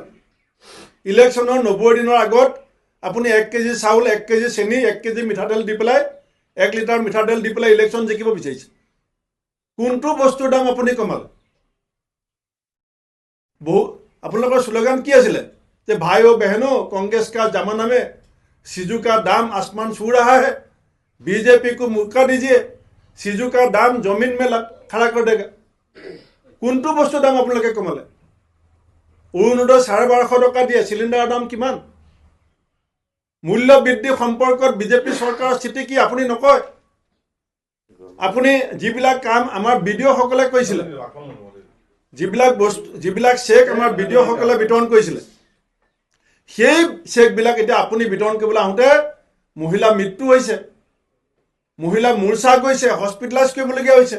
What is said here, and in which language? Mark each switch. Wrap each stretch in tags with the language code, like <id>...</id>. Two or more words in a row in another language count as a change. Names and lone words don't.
<as>ইলেকশ্যনৰ 90 দিনৰ আগত আপুনি 1 কেজি চাউল, 1 কেজি চেনি, 1 কেজি মিঠাতেল দি পেলাই 1 লিটাৰ মিঠাতেল দি পেলাই ইলেকশ্যন জিকিব বিচাৰিছে। কোনটো বস্তুৰ দাম আপুনি কমালে? আপোনালোকৰ শ্লোগান কি আছিলে যে</as> <hi>भाई ओ बहनो कांग्रेस का जमाना में सीजू का दाम आसमान छू रहा है, बीजेपी को मौका दीजिए, सीजू का दाम जमीन में खड़ा कर देगा।</hi> <as>কোনটো বস্তুৰ দাম আপোনালোকে কমালে? অৰুণোদয় 1250 টকা দিয়ে, চিলিণ্ডাৰৰ দাম কিমান? মূল্য বৃদ্ধি সম্পৰ্কত বিজেপি চৰকাৰৰ স্থিতি কি আপুনি নকয়? আপুনি যিবিলাক কাম আমাৰ বিডিঅ'সকলে কৈছিলে, যিবিলাক চেক আমাৰ বিডিঅ'সকলে বিতৰণ কৰিছিলে, সেই চেকবিলাক এতিয়া আপুনি বিতৰণ কৰিবলৈ আহোঁতে মহিলা মৃত্যু হৈছে, মহিলা মূৰ্ছা গৈছে, হস্পিটেলাইজ কৰিবলগীয়া হৈছে।</as>